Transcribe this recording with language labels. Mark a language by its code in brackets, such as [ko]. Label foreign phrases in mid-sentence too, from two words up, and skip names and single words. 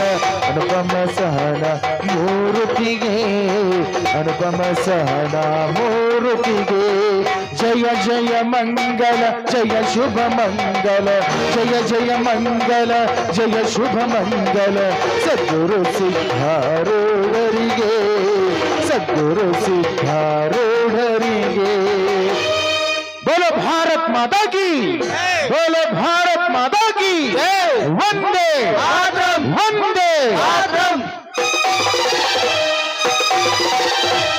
[kn] ಅನುಪಮ ಸಹನ ಮೂರುತಿಗೆ, ಅನುಪಮ ಸಹನ ಮೂರುತಿಗೆ. ಜಯ ಜಯ ಮಂಗಲ ಜಯ ಶುಭ ಮಂಗಲ, ಜಯ ಜಯ ಮಂಗಲ ಜಯ ಶುಭ ಮಂಗಲ. ಸದ್ಗುರು ಸಿದ್ಧಾರೂಢರಿಗೆ, ಸದ್ಗುರು ಸಿದ್ಧಾರೂಢರಿಗೆ. [hi] बोलो भारत माता की, बोलो भारत माता की. वंदे वंदे.